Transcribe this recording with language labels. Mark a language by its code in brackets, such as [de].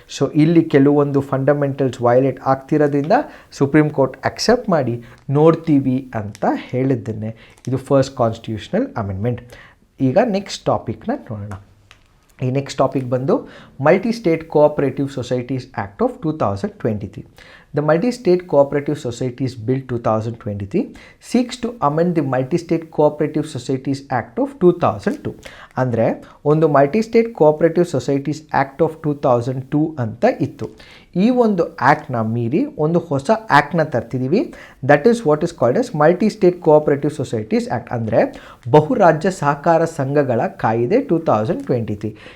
[kn] So ಇಲ್ಲಿ ಕೆಲವೊಂದು fundamentals violate ಆಗ್ತಿರೋದ್ರಿಂದ supreme court accept ಮಾಡಿ ನೋಡ್ತೀವಿ ಅಂತ ಹೇಳಿದ್ದನ್ನೇ ಇದು ಫಸ್ಟ್ ಕಾನ್ಸ್ಟಿಟ್ಯೂಷನಲ್ ಅಮೆಂಡ್ಮೆಂಟ್. ಈಗ ನೆಕ್ಸ್ಟ್ ಟಾಪಿಕ್ನ ನೋಡೋಣ. ಈ ನೆಕ್ಸ್ಟ್ ಟಾಪಿಕ್ ಬಂದು multi state cooperative societies act of 2023. [en] The Multi-State Cooperative Societies Bill 2023 seeks to amend the Multi-State Cooperative Societies Act of 2002. [kn] ಅಂದರೆ ಒಂದು multi-state cooperative societies act of 2002 ಅಂತ ಇತ್ತು. ಈ ಒಂದು ಆ್ಯಕ್ಟ್ನ ಮೀರಿ ಒಂದು ಹೊಸ ಆ್ಯಕ್ಟ್ನ ತರ್ತಿದ್ದೀವಿ. [en] that is what is called as multi-state cooperative societies act, [kn] ಅಂದರೆ ಬಹುರಾಜ್ಯ ಸಹಕಾರ ಸಂಘಗಳ ಕಾಯಿದೆ 2023.